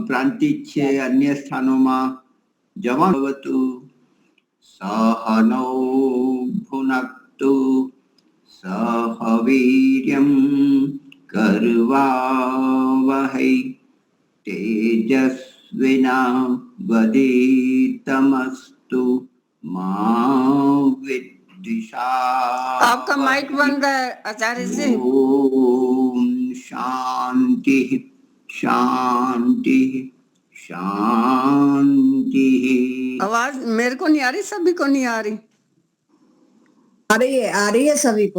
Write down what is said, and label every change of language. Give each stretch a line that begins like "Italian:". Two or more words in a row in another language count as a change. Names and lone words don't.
Gujarati: પ્રાંતિજ્ય અન્ય સ્થાનોમાં જમા
Sanskrit: ભવતુ સહનૌ ભુનક્તુ સહ વીર્યં કર્વાવહૈ तेजस्विनावधीतमस्तु मा विद्विषावहै।
Hindi: आपका माइक बंद है आचार्य जी।
Sanskrit: ओम शांति शांति शांति।
Hindi: आवाज मेरे को नहीं आ रही, सभी को नहीं आ रही। आ रही है सभी को।